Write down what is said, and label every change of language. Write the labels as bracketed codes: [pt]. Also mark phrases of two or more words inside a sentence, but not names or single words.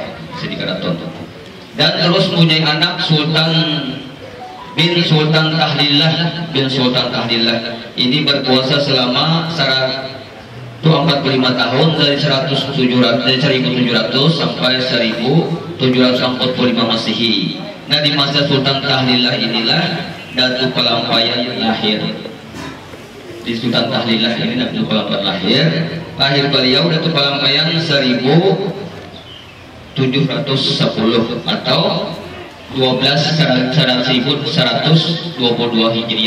[id] Dan terus mempunyai anak Sultan bin Sultan Tahlillah bin Sultan Tahlillah. Ini berkuasa selama 145 tahun dari 1700 sampai 1745 Masehi. Nah, di masa Sultan Tahlillah inilah Datuk Kalampayan lahir. Di Sultan Tahlillah ini Datuk Kalampayan lahir. Lahir beliau Datuk Kalampayan 1710 atau 1122 Hijriah.